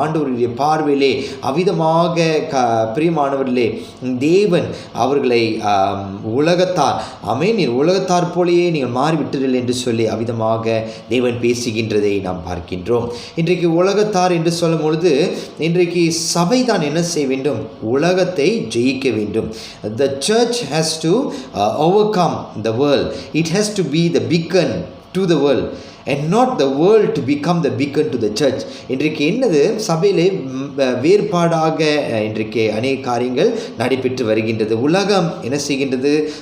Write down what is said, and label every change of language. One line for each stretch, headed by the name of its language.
Tamil: ஆண்டவருடைய பார்வையிலே அவிதமாக பிரியமானவர்களே, தேவன் அவர்களை உலகத்தார், நீர் உலகத்தார் போலேயே நீங்கள் மாறிவிட்டீர்கள் என்று சொல்லி அவிதமாக தேவன் பேசுகின்றதை நாம் பார்க்கின்றோம். இன்றைக்கு உலகத்தார் என்று சொல்லும் பொழுது இன்றைக்கு சபை தான் என்ன செய்ய வேண்டும்? உலகத்தை ஜெயிக்க வேண்டும்.
English: The church has to overcome the world. It has to be the beacon to the world and not the world to become the beacon to the church.
Tamil: இன்றைக்கு என்னது? சபையிலே வேறுபாடாக இன்றைக்கு அநேக காரியங்கள் நடைபெற்று வருகின்றது. உலகம் என்ன செய்கின்றது?